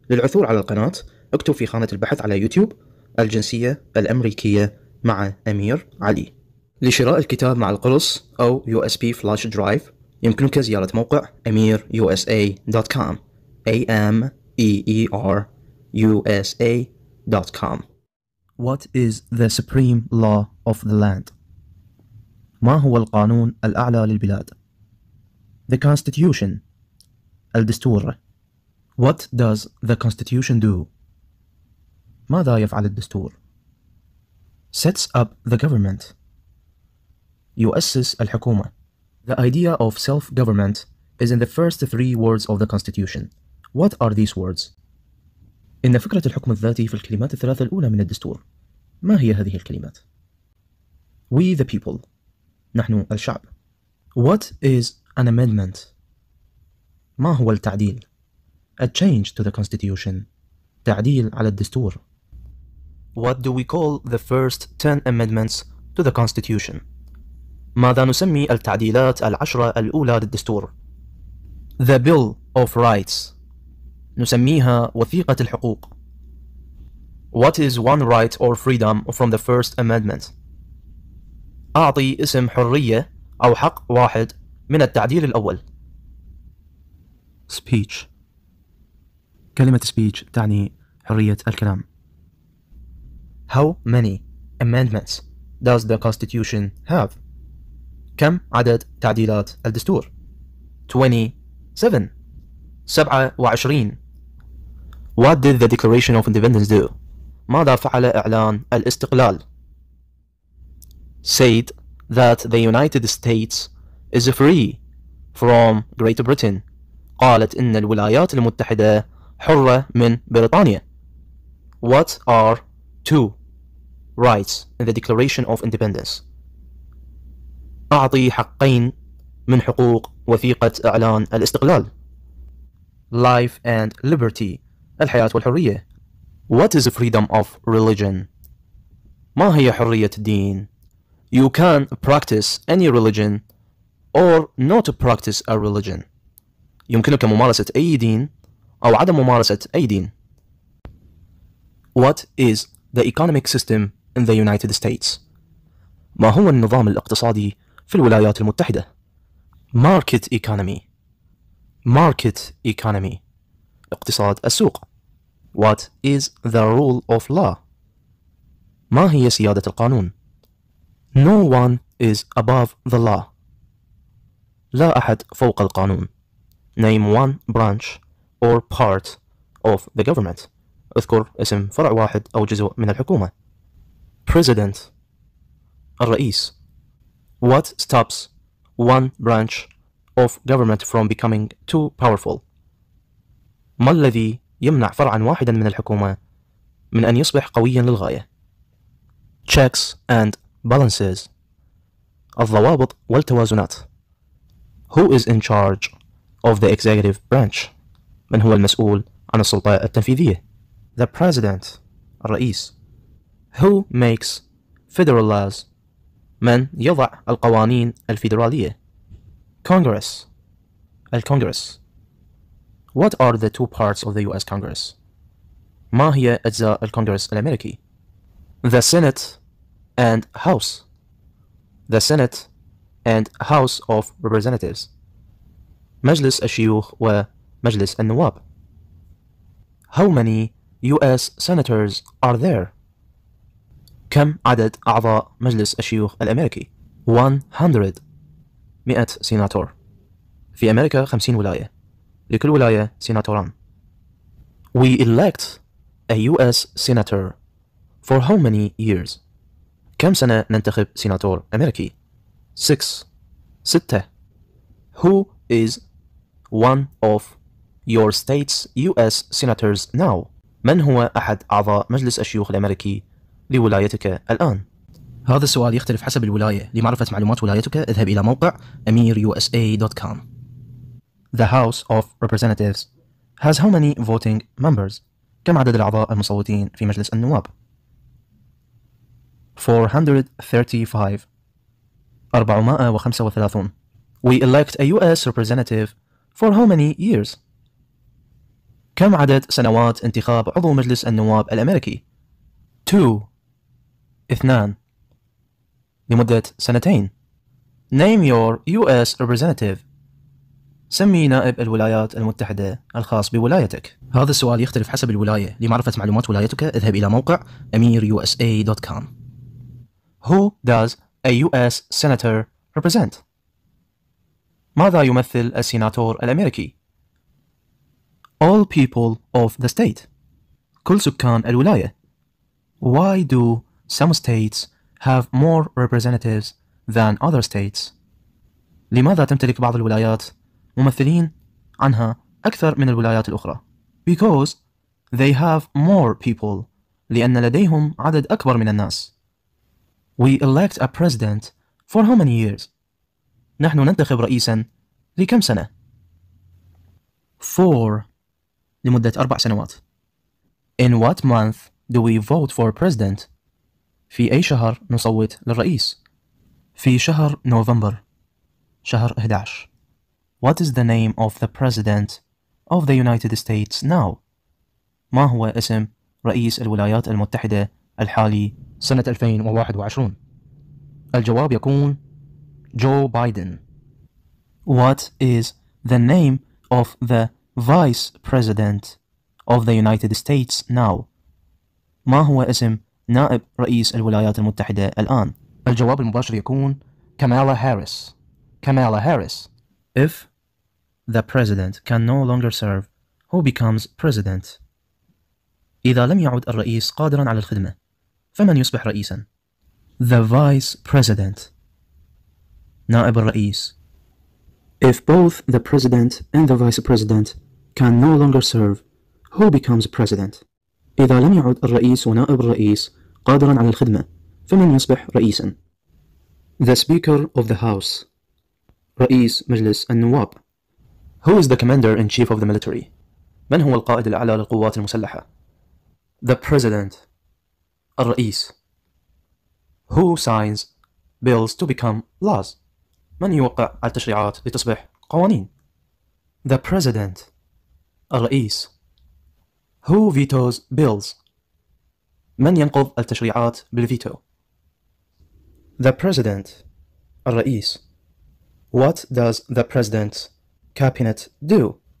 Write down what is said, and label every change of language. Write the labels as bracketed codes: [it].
[ar] للعثور على القناة اكتب في خانة البحث على يوتيوب الجنسية الأمريكية مع أمير علي. لشراء الكتاب مع القرص أو USB فلاش درايف يمكنك زيارة موقع amirusa.com AMEER USA.com. [en] What is the supreme law of the land? [ar] ما هو القانون الأعلى للبلاد؟ [en] The Constitution. [ar] الدستور. [en] What does the Constitution do? [ar] ماذا يفعل الدستور؟ [en] Sets up the government. [ar] يؤسس الحكومة. [en] The idea of self-government is in the first three words of the Constitution. What are these words? [ar] إن فكرة الحكم الذاتي في الكلمات الثلاثة الأولى من الدستور. ما هي هذه الكلمات؟ [en] We the people. [ar] نحن الشعب. [en] What is an amendment? [ar] ما هو التعديل؟ [en] A change to the constitution. [ar] تعديل على الدستور. [en] What do we call the first 10 amendments to the constitution? [ar] ماذا نسمي التعديلات العشرة الأولى للدستور؟ [en] The Bill of Rights. [ar] نسميها وثيقة الحقوق. [en] What is one right or freedom from the first amendment? [ar] أعطي اسم حرية أو حق واحد من التعديل الأول. [en] Speech. [ar] كلمة speech تعني حرية الكلام. [en] How many amendments does the Constitution have? [ar] كم عدد تعديلات الدستور؟ 27. 27. [en] What did the Declaration of Independence do? [ar] ماذا فعل إعلان الاستقلال؟ [en] Said that the United States is free from Great Britain. [ar] قالت إن الولايات المتحدة حرة من بريطانيا. [en] What are two rights in the Declaration of Independence? [ar] أعطي حقين من حقوق وثيقة إعلان الاستقلال. [en] Life and liberty. [ar] الحياة والحرية. [en] What is freedom of religion? [ar] ما هي حرية الدين؟ [en] You can practice any religion or not practice a religion. [ar] يمكنك ممارسة أي دين أو عدم ممارسة أي دين. [en] What is the economic system in the United States? [ar] ما هو النظام الاقتصادي في الولايات المتحدة؟ [en] Market economy. Market economy. [ar] اقتصاد السوق. [en] What is the rule of law? [ar] ما هي سيادة القانون؟ [en] No one is above the law. [ar] لا أحد فوق القانون. [en] Name one branch or part of the government. [ar] اذكر اسم فرع واحد أو جزء من الحكومة. [en] President. الرئيس. What stops one branch of government from becoming too powerful? [ar] ما الذي يمنع فرعا واحدا من الحكومة من أن يصبح قويا للغاية؟ [en] Checks and balances. [ar] الضوابط والتوازنات. [en] Who is in charge of the executive branch? [ar] من هو المسؤول عن السلطة التنفيذية؟ [en] The president. الرئيس. Who makes federal laws? [ar] من يضع القوانين الفيدرالية؟ Congress. الكونغرس. [en] What are the two parts of the US Congress? [ar] ما هي أجزاء الكونغرس الأمريكي؟ [en] The Senate and House. The Senate and House of Representatives. [ar] مجلس الشيوخ ومجلس النواب. [en] How many US senators are there? [ar] كم عدد أعضاء مجلس الشيوخ الأمريكي؟ 100. 100 سيناتور. في أمريكا 50 ولاية. لكل ولاية سيناتوران. [en] We elect a US senator for how many years? [ar] كم سنة ننتخب سيناتور أمريكي؟ 6. 6. [en] Who is one of your state's US senators now? [ar] من هو أحد أعضاء مجلس الشيوخ الأمريكي لولايتك الآن؟ هذا السؤال يختلف حسب الولاية. لمعرفة معلومات ولايتك اذهب إلى موقع amirusa.com. [en] The House of Representatives has how many voting members? [ar] كم عدد الأعضاء المصوتين في مجلس النواب؟ 435. 435. [en] We elect a US representative for how many years? [ar] كم عدد سنوات انتخاب عضو مجلس النواب الأمريكي؟ 2 لمدة 2 [en] Name your US representative. [ar] سمي نائب الولايات المتحدة الخاص بولايتك. هذا السؤال يختلف حسب الولاية. لمعرفة معلومات ولايتك اذهب إلى موقع أمير.USA.com. [en] Who does a US senator represent? [ar] ماذا يمثل السيناتور الأمريكي؟ [en] All people of the state. [ar] كل سكان الولاية. [en] Why do some states have more representatives than other states? [ar] لماذا تمتلك بعض الولايات ممثلين عنها أكثر من الولايات الأخرى؟ [en] Because they have more people. [ar] لأن لديهم عدد أكبر من الناس. [en] We elect a president for how many years? [ar] نحن ننتخب رئيسا لكم سنة؟ 4 لمدة 4 سنوات. [en] In what month do we vote for president? [ar] في أي شهر نصوت للرئيس؟ في شهر نوفمبر، شهر 11. [en] What is the name of the president of the United States now? [ar] ما هو اسم رئيس الولايات المتحدة الحالي سنة 2021؟ الجواب يكون جو بايدن. [en] What is the name of the vice president of the United States now? [ar] ما هو اسم نائب رئيس الولايات المتحدة الآن؟ الجواب المباشر يكون كامالا هاريس. كامالا هاريس. [en] If the president can no longer serve, who becomes president? [ar] إذا لم يعد الرئيس قادرا على الخدمة، فمن يصبح رئيسا؟ [en] The vice president. [ar] نائب الرئيس. [en] If both the president and the vice president can no longer serve, who becomes president? [ar] إذا لم يعد الرئيس ونائب الرئيس قادرا على الخدمة، فمن يصبح رئيسا؟ [en] The Speaker of the House. [ar] رئيس مجلس النواب. [en] Who is the commander-in-chief of the military? [ar] من هو القائد الأعلى للقوات المسلحة؟ [en] The President. [ar] الرئيس. [en] Who signs bills to become laws? [ar] من يوقع التشريعات لتصبح قوانين؟ [en] The President. الرئيس. Who vetoes bills? [ar] من ينقض التشريعات بالفيتو؟ [en] The President. [ar] الرئيس. [en] What does the President's cabinet do?